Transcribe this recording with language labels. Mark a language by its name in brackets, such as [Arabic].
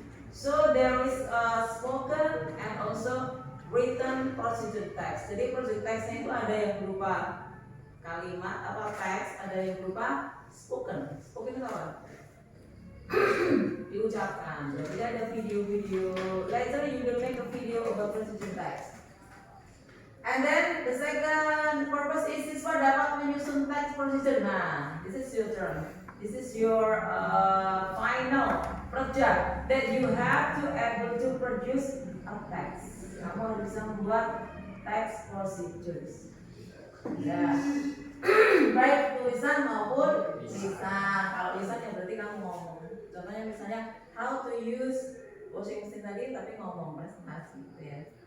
[English] So there is a spoken and also written procedure text. [Indonesian] Jadi procedure textnya itu ada yang berupa kalimat atau teks, ada yang berupa spoken. Spoken itu apa? Diucapkan. Jadi ada video-video. [English] Later you will make a video about procedure text. And then the second purpose is [Indonesian] siswa dapat menyusun teks procedure. [English] Nah, this is your turn. This is your final project that you have to able to produce a text. [Indonesian] Kamu harus bisa membuat teks procedures. Ya, baik tulisan maupun lisan. Kalau lisan ya berarti kamu ngomong. Contohnya misalnya [English] how to use washing machine [Indonesian] tadi, tapi ngomong presentasi gitu ya.